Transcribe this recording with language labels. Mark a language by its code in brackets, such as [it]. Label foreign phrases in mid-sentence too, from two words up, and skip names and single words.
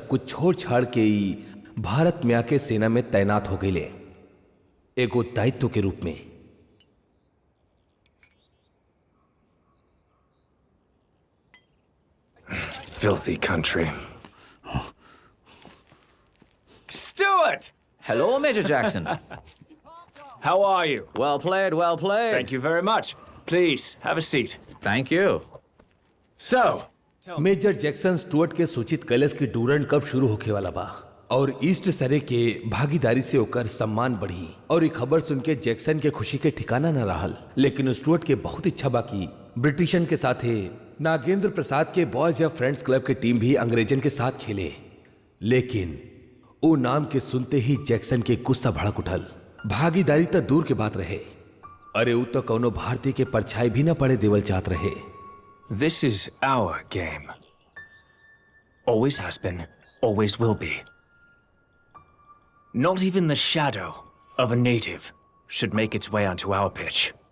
[bho] कुछ छोड़ छाड़ के ही भारत में आके सेना में तैनात हो गए, एगो दायित्व के रूप में। [en] Filthy country. Stuart! Hello, Major Jackson. How are you? Well played, well played. Thank you very much. Please, have a seat. Thank you. So, [bho] मेजर जैक्सन स्टुअर्ट के सूचित कैलस की डूरंट कप शुरू होके वाला बा और ईस्ट सरे के भागीदारी से होकर सम्मान बढ़ी। और ये खबर सुन के जैक्सन के खुशी के ठिकाना न रहल। लेकिन स्टुअर्ट के बहुत इच्छा बा कि ब्रिटिशन के साथे नागेंद्र प्रसाद के बॉयज या फ्रेंड्स क्लब के टीम भी अंग्रेजन के साथ खेले। लेकिन वो नाम के सुनते ही जैक्सन के गुस्सा भड़क उठल। भागीदारी तो दूर के बात रहे, अरे वो तो कौनो भारतीय के परछाई भी न पड़े देवल चाहत रहे। [en] this is our game. Always has been, always will be. Not even the shadow of a native should make its way onto our pitch.